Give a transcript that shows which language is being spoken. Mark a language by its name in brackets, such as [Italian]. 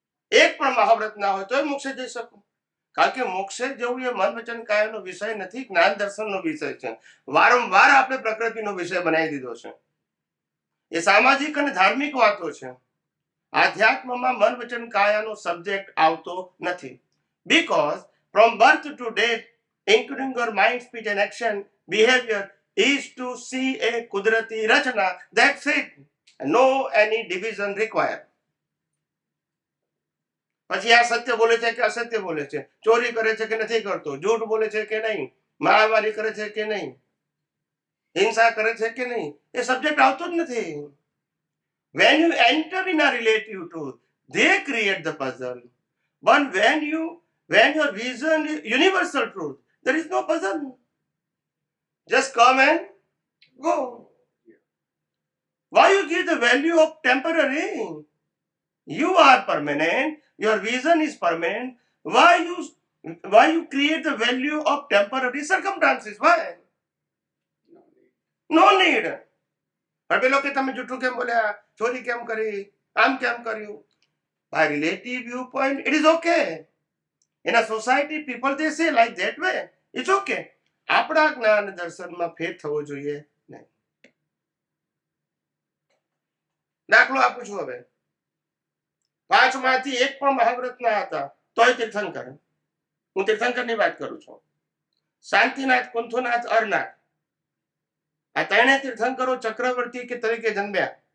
[Gujarati] એક પણ મહાવ્રત ના હોય તો મોક્ષે જઈ શકો. કારણ કે મોક્ષે જવું એ મન વચન કાયાનો વિષય નથી, જ્ઞાન દર્શનનો વિષય છે. વારંવાર આપણે પ્રકૃતિનો વિષય બનાવી દીધો છે. એ સામાજિક અને ધાર્મિક વાતો છે. આધ્યાત્મમાં મન વચન કાયાનો સબ્જેક્ટ આવતો નથી. [English] because from birth to death, including your mind, speech and action, behavior is to see a [Gujarati] કુદરતી રચના. [English] That's it. No any division required. [Gujarati] પછી આ સત્ય બોલે છે કે અસત્ય બોલે છે, ચોરી કરે છે કે નથી કરતો, જૂઠ બોલે છે કે નહીં, મારામારી કરે છે કે નહીં, હિંસા કરે છે કે નહીં એ સબ્જેક્ટ આવતો જ નથી. [English] When you enter in a relative truth, they create the puzzle. But when your vision is universal truth, there is no puzzle. Just come and go. Why you give the value of temporary? You are permanent. Your vision is permanent. Why you create the value of temporary circumstances? Why? No need. [Gujarati] પણ પેલો કે તમે જૂઠું કેમ બોલ્યા, ચોરી કેમ કરી, આમ કેમ કર્યું? [English] By relative viewpoint, it is okay. In a society, people they say like that way. It's okay. [Gujarati] આપણા જ્ઞાન દર્શનમાં ફેર થવો જોઈએ નહીં. દાખલો આપું છું હવે. 5 માંથી એક પણ મહાવ્રત ના હતા તોય તીર્થંકર. હું તીર્થંકરની વાત કરું છું. શાંતિનાથ, કુંથુનાથ, અરનાથ, આ ત્રણે તીર્થંકરો ચક્રવર્તી કે તરીકે જન્મ્યા.